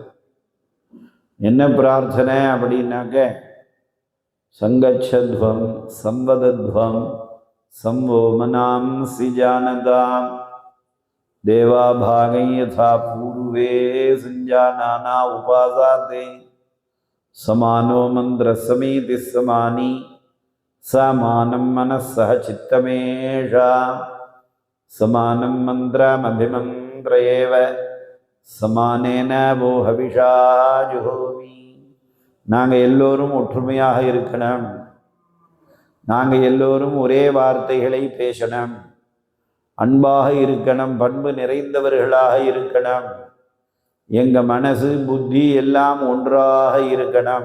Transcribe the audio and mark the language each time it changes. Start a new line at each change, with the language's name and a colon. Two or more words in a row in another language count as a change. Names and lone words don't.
Tamil: என்ன பிரார்த்தனை அப்படின்னாக்க,
Sanskrit: सङ्गच्छध्वं संवदध्वं सं वो मनांसि जानताम् देवा भागं यथा पूर्वे संजानाना उपासते समानो मंत्र समीति समानी समानं मनस्सह चित्तमेषा समानं मंत्रमभिमंत्रयेव समानेन वो हविषा जुहोमि.
Tamil: நாங்கள் எல்லோரும் ஒற்றுமையாக இருக்கணும். நாங்கள் எல்லோரும் ஒரே வார்த்தைகளை பேசணும். அன்பாக இருக்கணும். பண்பு நிறைந்தவர்களாக இருக்கணும். எங்கள் மனசு புத்தி எல்லாம் ஒன்றாக இருக்கணும்.